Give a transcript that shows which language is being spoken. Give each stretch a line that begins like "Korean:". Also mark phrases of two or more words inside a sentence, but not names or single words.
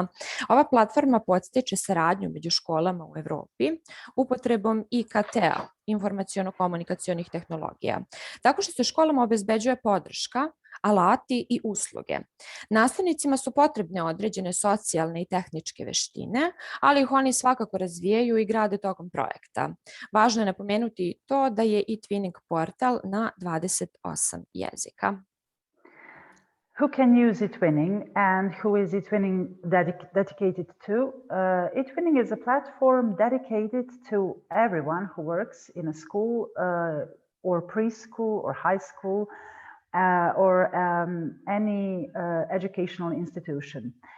Serbian: Ova platforma podstiče saradnju među školama u Evropi upotrebom IKT-a, informaciono-komunikacionih tehnologija, tako što se školama obezbeđuje podrška, alati i usluge. Nastavnicima su potrebne određene socijalne i tehničke veštine, ali ih oni svakako razvijaju i grade tokom projekta. Važno je napomenuti to da je e-twinning portal na 28 jezika.
English: Who can use e-twinning and who is e-twinning dedicated to? E-twinning is a platform dedicated to everyone who works in a school or preschool or high school or any educational institution.